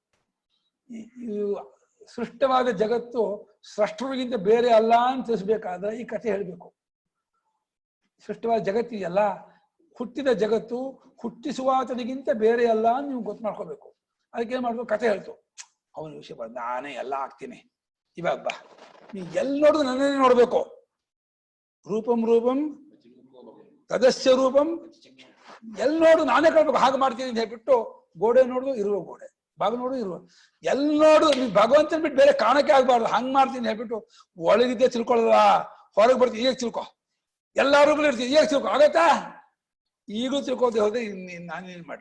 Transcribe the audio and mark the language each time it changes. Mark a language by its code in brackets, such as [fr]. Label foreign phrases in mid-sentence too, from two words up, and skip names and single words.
[kn] ಸೃಷ್ಟವಾದ ಜಗತ್ತು ಸೃಷ್ಟರಿಗಿಂತ ಬೇರೆ ಅಲ್ಲ ಅಂತ ತಿಳಿಸ್ಬೇಕಾದ್ರೆ ಈ ಕಥೆ ಹೇಳ್ಬೇಕು. ಸೃಷ್ಟವಾದ ಜಗತ್ತಿದೆಯಲ್ಲ, ಹುಟ್ಟಿದ ಜಗತ್ತು ಹುಟ್ಟಿಸುವಾತನಿಗಿಂತ ಬೇರೆ ಅಲ್ಲ ಅಂತ ನೀವು ಗೊತ್ತು ಮಾಡ್ಕೋಬೇಕು. ಅದಕ್ಕೆ ಏನ್ ಮಾಡ್ಬೇಕು, ಕಥೆ ಹೇಳ್ತು. ಅವನ ವಿಷಯ ಬಂದ ನಾನೇ ಎಲ್ಲ ಆಗ್ತೀನಿ, ಇವಾಗ ಬಾ ನೀ ಎಲ್ಲಿ ನೋಡಿದ್ರು ನನ್ನೇ ನೋಡ್ಬೇಕು. [sa] ರೂಪಂ ರೂಪಂ ತದಸ್ಯ ರೂಪಂ, [kn] ಎಲ್ಲಿ ನೋಡು ನಾನೇ ಕಳ್ಬೇಕು, ಹಾಗೆ ಮಾಡ್ತೀನಿ ಅಂತ ಹೇಳ್ಬಿಟ್ಟು ಗೋಡೆ ನೋಡುದು ಇರುವ ಗೋಡೆ, ಬಾಗ ನೋಡು ಇರುವ, ಎಲ್ಲಿ ನೋಡು ನೀ ಭಗವಂತನ ಬಿಟ್ಟು ಬೇರೆ ಕಾಣಕ್ಕೆ ಆಗ್ಬಾರ್ದು, ಹಂಗ್ ಮಾಡ್ತೀನಿ ಹೇಳ್ಬಿಟ್ಟು ಒಳಗಿದ್ದೆ ತಿಳ್ಕೊಳ್ಳಲ್ಲ, ಹೊರಗೆ ಬರ್ತೀನಿ ಈಗ ತಿಳ್ಕೊ, ಎಲ್ಲಾ ರೂಪಲ್ಲಿ ಇರ್ತೀನಿ ಈಗ ತಿಳ್ಕೊ. ಆಗತ್ತಾ? ಈಗಲೂ ತಿಳ್ಕೋದೆ ಹೋದ್ರೆ ನಾನೇನ್ ಮಾಡ್ಲ?